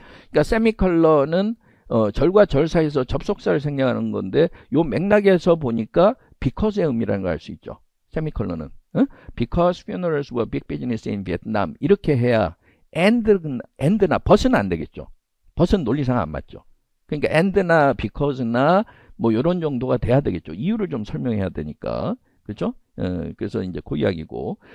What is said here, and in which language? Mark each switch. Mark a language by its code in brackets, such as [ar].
[ko] 그러니까 세미컬러는 절과 절 사이에서 접속사를 생략하는 건데, 요 맥락에서 보니까 because의 의미라는 걸 알 수 있죠. 세미컬러는 [en] because funerals were big business in Vietnam, [ko] 이렇게 해야 and나 but은 안 되겠죠. but은 논리상 안 맞죠. 그러니까 and나 because나 뭐 이런 정도가 돼야 되겠죠. 이유를 좀 설명해야 되니까. 그렇죠? 그래서 이제 그 이야기고.